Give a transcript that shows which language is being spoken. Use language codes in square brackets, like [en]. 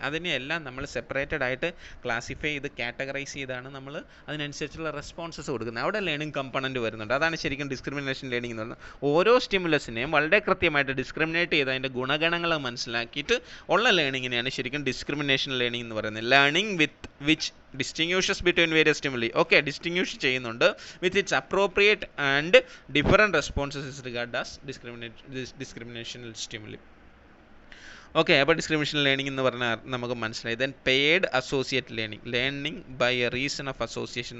[ml] അതിനെയെല്ലാം നമ്മൾ സെപ്പറേറ്റഡ് ആയിട്ട് ക്ലാസിഫൈ ചെയ്ത് കാറ്റഗറൈസ് ചെയ്താണ് നമ്മൾ അതിനനുസരിച്ചുള്ള റെസ്പോൺസസ് കൊടുക്കുന്നത്. അവിടെ ലേണിംഗ് കമ്പണൻറ്റ് വരുന്നുണ്ട്. അതാണ് ശരിക്കും ഡിസ്ക്രിമിനേഷൻ ലേണിംഗ് എന്ന് പറയുന്നത്. ഓരോ സ്റ്റിമുലസിനെയും വളരെ കൃത്യമായിട്ട് ഡിസ്ക്രിമിനേറ്റ് ചെയ്ത് അതിൻ്റെ ഗുണഗണങ്ങൾ മനസ്സിലാക്കിയിട്ട് ഉള്ള ലേണിങ്ങിനെയാണ് ശരിക്കും ഡിസ്ക്രിമിനേഷൻ ലേണിംഗ് എന്ന് പറയുന്നത്. [en] Learning which distinguishes between various stimuli. Okay, distinguish ചെയ്യുന്നുണ്ട്. with its appropriate and different responses is regarded as discriminational stimuli. [ml] Okay, അപ്പോൾ ഡിസ്ക്രിമിനേഷൻ ലേണിംഗ് എന്ന് പറഞ്ഞാൽ നമുക്ക് മനസ്സിലായി. Then paid associate learning [en] By a reason of association.